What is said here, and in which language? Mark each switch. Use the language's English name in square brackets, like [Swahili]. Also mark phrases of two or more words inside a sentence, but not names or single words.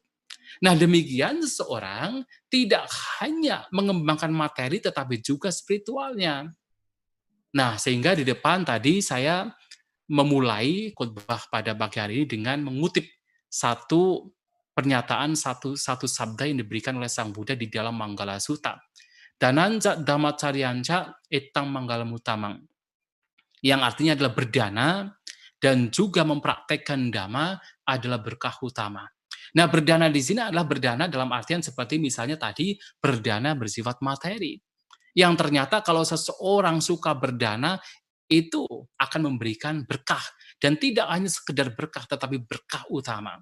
[Indonesian] Nah, demikian seseorang tidak hanya mengembangkan materi tetapi juga spiritualnya. Nah, sehingga di depan tadi saya memulai khotbah pada pagi hari ini dengan mengutip satu pernyataan, satu satu sabda yang diberikan oleh Sang Buddha di dalam Manggala Sutta. [Pali] Dananca Dhammacaryanca etang manggalam utamang. [Indonesian] Yang artinya adalah berdana dan juga mempraktekkan dhamma adalah berkah utama. Nah, berdana di sini adalah berdana dalam artian seperti misalnya tadi berdana bersifat materi. Yang ternyata kalau seseorang suka berdana itu akan memberikan berkah dan tidak hanya sekedar berkah tetapi berkah utama.